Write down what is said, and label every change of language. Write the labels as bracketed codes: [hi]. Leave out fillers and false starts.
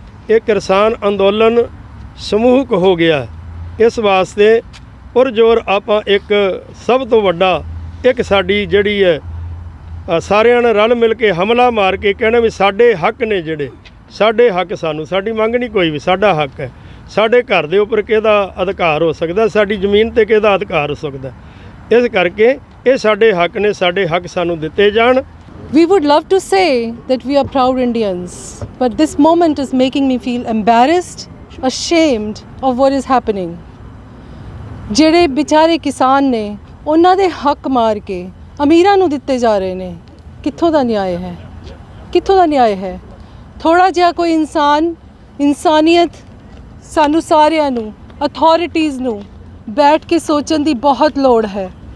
[pa] ਇਹ ਕਿਸਾਨ ਅੰਦੋਲਨ ਸਮੂਹਕ ਹੋ ਗਿਆ। ਇਸ ਵਾਸਤੇ ਪੁਰਜੋਰ ਆਪਾਂ ਇੱਕ ਸਭ ਤੋਂ ਵੱਡਾ ਇੱਕ ਸਾਡੀ ਜਿਹੜੀ ਹੈ ਸਾਰਿਆਂ ਨੇ ਰਲ ਮਿਲ ਕੇ ਹਮਲਾ ਮਾਰ ਕੇ ਕਹਿਣਾ ਵੀ ਸਾਡੇ ਹੱਕ ਨੇ, ਜਿਹੜੇ ਸਾਡੇ ਹੱਕ, ਸਾਨੂੰ ਸਾਡੀ ਮੰਗ ਨਹੀਂ ਕੋਈ ਵੀ, ਸਾਡਾ ਹੱਕ ਹੈ। ਸਾਡੇ ਘਰ ਦੇ ਉੱਪਰ ਕਿਹਦਾ ਅਧਿਕਾਰ ਹੋ ਸਕਦਾ, ਸਾਡੀ ਜ਼ਮੀਨ ਤੇ ਕਿਹਦਾ ਅਧਿਕਾਰ ਹੋ ਸਕਦਾ। ਇਸ ਕਰਕੇ ਇਹ ਸਾਡੇ ਹੱਕ ਨੇ, ਸਾਡੇ ਹੱਕ ਸਾਨੂੰ ਦਿੱਤੇ ਜਾਣ। [en] We would love to say that we are proud Indians, but this moment is making me feel embarrassed, ashamed of what is happening. [pa] ਜਿਹੜੇ ਵਿਚਾਰੇ ਕਿਸਾਨ ਨੇ ਉਹਨਾਂ ਦੇ ਹੱਕ ਮਾਰ ਕੇ ਅਮੀਰਾਂ ਨੂੰ ਦਿੱਤੇ ਜਾ ਰਹੇ ਨੇ। ਕਿੱਥੋਂ ਦਾ ਨਿਆਂ ਹੈ? ਕਿੱਥੋਂ ਦਾ ਨਿਆਂ ਹੈ? ਥੋੜ੍ਹਾ ਜਿਹਾ ਕੋਈ ਇਨਸਾਨੀਅਤ ਸਾਨੂੰ ਸਾਰਿਆਂ ਨੂੰ, ਅਥਾਰਟੀਜ਼ ਨੂੰ ਬੈਠ ਕੇ ਸੋਚਣ ਦੀ ਬਹੁਤ ਲੋੜ ਹੈ।